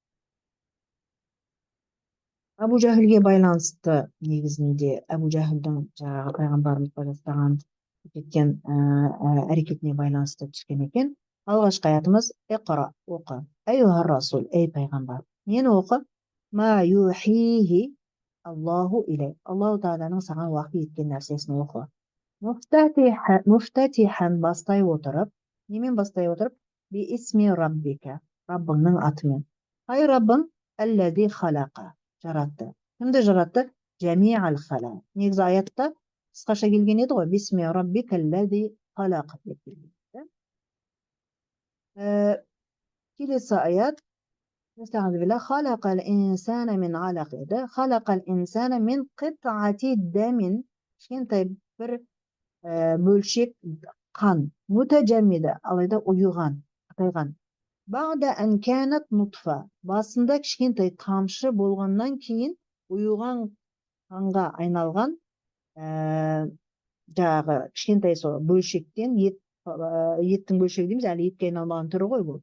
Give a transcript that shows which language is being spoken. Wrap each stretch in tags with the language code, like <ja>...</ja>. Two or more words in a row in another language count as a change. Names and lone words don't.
<kk>Әбу Жәһілге байланысты негізінде Әбу Жәһілдің жаңағы пайғамбарымызға жасаған кеткен әрекетіне байланысты түскен екен. Алғашқы аятымыз иқра, оқы.</kk> <ar>أيها الرسول,</ar> <kk>ей пайғамбар, нені оқы?</kk> <ar>ما يوحيه الله إليك.</ar> <kk>Аллаху Тағаланың саған уахи еткен нәрсесін оқы. Муфтатихан, бастай отырып, немен бастай отырып?</kk> <ar>باسم ربك,</ar> <kk>Раббыңның атымен. Ай Раббың</kk> <ar>الذي خلق,</ar> <kk>жаратты. Кімді жаратты?</kk> <ar>جميع الخلق.</ar> <kk>Негізі аятта қысқаша келген еді ғой.</kk> <ar>باسم ربك الذي خلق</ar> <kk>деп келген. Келесі аят</kk> <ar>خلق الإنسان من علق еді. خلق الإنسان من قطعة دم,</ar> <kk>кішкентай бір бөлшек қан. Мутажаммида, алайда ұйыған, қатайған.</kk> <ar>بعد أن كانت نطفة,</ar> <kk>басында кішкентай тамшы болғаннан кейін ұйыған қанға айналған жаңағы кішкентай сол бөлшектен еттің бөлшегі дейміз, әлі етке айналмаған түрі ғой бұл.</kk>